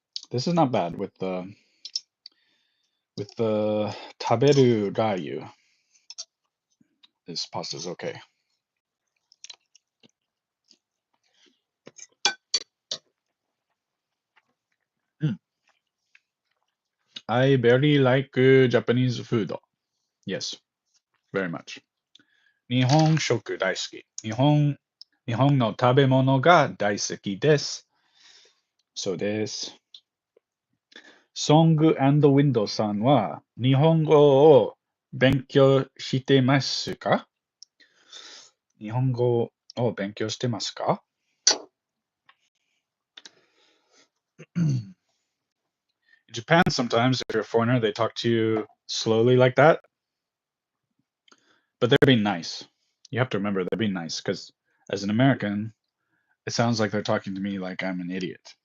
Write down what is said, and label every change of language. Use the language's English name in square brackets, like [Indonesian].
[English] This is not bad with the taberu rayu. This pasta is okay. Mm. I very like Japanese food. Yes, very much. [Japanese] 日本食大好き。日本の食べ物が大好きです。そうです。ソングウィンドさんは日本語を勉強してますか？日本語を勉強してますか？ [English] In Japan, sometimes if you're a foreigner, they talk to you slowly like that, but they're being nice. You have to remember they're being nice because as an American, it sounds like they're talking to me like I'm an idiot.